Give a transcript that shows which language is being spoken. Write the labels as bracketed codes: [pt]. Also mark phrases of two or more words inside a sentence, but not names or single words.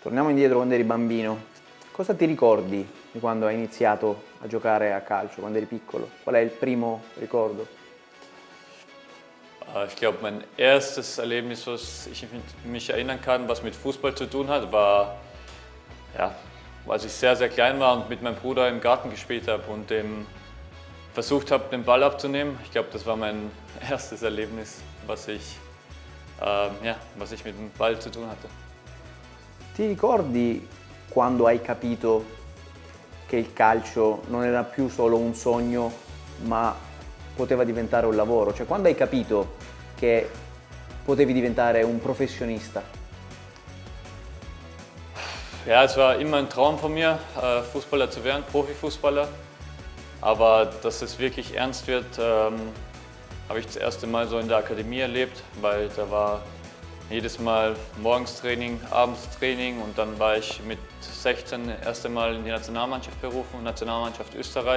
[it] Torniamo indietro quando eri bambino. Cosa ti ricordi di quando hai iniziato a giocare a calcio, quando eri piccolo? Qual è il primo ricordo? [de] Ich glaube, mein erstes Erlebnis, was ich mich erinnern kann, was mit Fußball zu tun hat, war, ja, als ich sehr, sehr klein war und mit meinem Bruder im Garten gespielt habe und versucht habe, den Ball abzunehmen. Ich glaube, das war mein erstes Erlebnis, was ich mit dem Ball zu tun hatte. [it] Ti ricordi quando hai capito che il calcio non era più solo un sogno, ma poteva diventare un lavoro? Cioè, quando hai capito che potevi diventare un professionista? [de] Ja, es war immer ein Traum von mir, Fußballer zu werden, Profifußballer. Aber dass es wirklich ernst wird, habe ich das erste Mal so in der Akademie erlebt, weil da war jedes Mal morgens Training, abends Training und dann war ich mit 16 das erste Mal in die Nationalmannschaft berufen, Nationalmannschaft Österreich.